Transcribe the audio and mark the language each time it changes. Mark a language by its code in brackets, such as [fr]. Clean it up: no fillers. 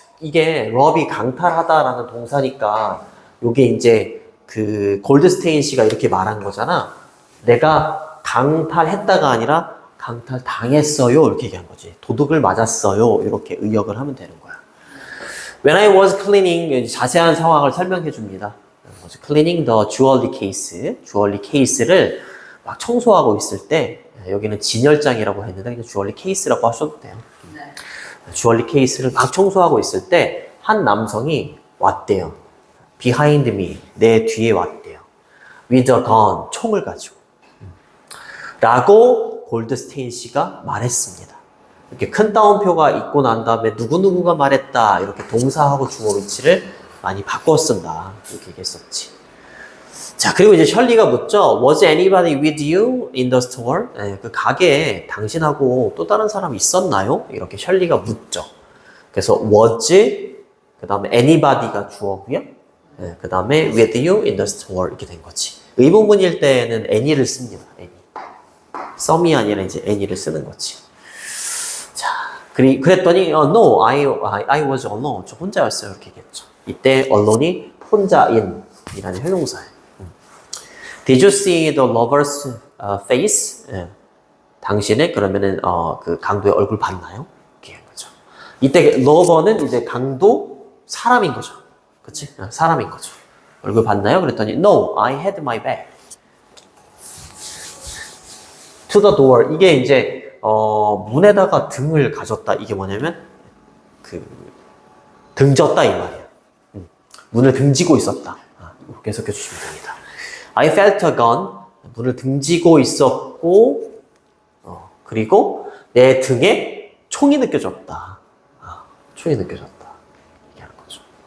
[ko] 이게 rob이 강탈하다라는 동사니까 요게 이제 그 골드스테인 씨가 이렇게 말한 거잖아. 내가 강탈했다가 아니라 강탈당했어요. 이렇게 얘기한 거지. 도둑을 맞았어요. 이렇게 의역을 하면 되는 거야. [en] When I was cleaning, [ko] 자세한 상황을 설명해 줍니다. [en] cleaning the jewelry case. [ko] 주얼리 케이스를 막 청소하고 있을 때, 여기는 진열장이라고 했는데 그냥 주얼리 케이스라고 하셔도 돼요. 네. 주얼리 케이스를 막 청소하고 있을 때 한 남성이 왔대요. [en] Behind me, [ko] 내 뒤에 왔대요. [en] With a gun, [ko] 총을 가지고. 라고 골드스테인 씨가 말했습니다. 이렇게 큰 따옴표가 있고 난 다음에 누구누구가 말했다 이렇게 동사하고 주어 위치를 많이 바꿔 쓴다 이렇게 얘기했었지. 자, 그리고 이제 셜리가 묻죠. [en] Was anybody with you in the store? [ko] 네, 그 가게에 당신하고 또 다른 사람이 있었나요? 이렇게 셜리가 묻죠. 그래서 was, 그 다음에 anybody가 주어고요. 네, 그 다음에 [en] with you in the store [ko] 이렇게 된 거지. 의문문일 때는 any를 씁니다. [en] any. [ko] some이 아니라 이제 any를 쓰는 거지. 자, 그랬더니 [en] no, I was alone. [ko] 저 혼자였어요. 이렇게 얘기했죠. 이때 allone이 혼자인이라는 형용사예요. [en] Did you see the lover's face? [ko] 예. 당신의 그러면은 그 강도의 얼굴 봤나요? 이렇게 한 거죠. 이때 lover는 이제 강도 사람인 거죠. 그치? 사람인 거죠. 얼굴 봤나요? 그랬더니 [en] no, I had my back to the door. [ko] 이게 이제 문에다가 등을 가졌다. 이게 뭐냐면 그 등졌다 이 말이야. 문을 등지고 있었다. 이렇게 해석해 주시면 됩니다. [en] I felt a gun. [ko] 문을 등지고 있었고, 그리고 내 등에 총이 느껴졌다. 총이 느껴졌다. 이렇게 하는 거죠.